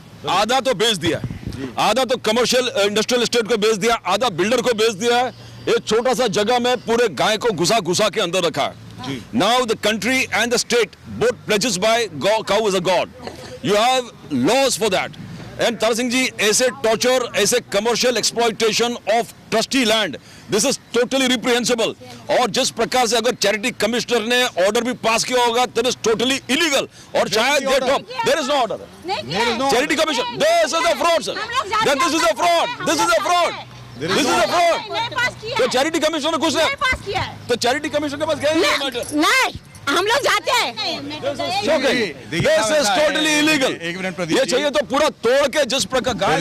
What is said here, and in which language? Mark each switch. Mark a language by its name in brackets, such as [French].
[Hindi] आधा तो बेच दिया, आधा तो कमर्शियल इंडस्ट्रियल एस्टेट को बेच दिया, आधा बिल्डर को बेच दिया है। एक छोटा सा जगह में पूरे गाय को घुसा के अंदर रखा है। [English] Now the country and the state both pledges by cow is a god. You have laws for that. And Tara Singh ji, ऐसे torture, ऐसे commercial exploitation of trustee land, this is totally reprehensible. [Hindi] और जिस प्रकार से अगर charity commissioner ने order भी पास किया होगा, [English] that is totally illegal. [Hindi] और शायद [English] there is no order. Charity commissioner, this is a fraud, sir. Then this is a fraud. This is a fraud. This is a fraud. [Hindi] तो charity commissioner ने कुछ नहीं पास किया है। तो चैरिटी कमिश्नर के पास गए नहीं, हम लोग जाते हैं। [English] This is totally illegal. [Hindi] ये चाहिए तो पूरा तोड़ के जिस प्रकार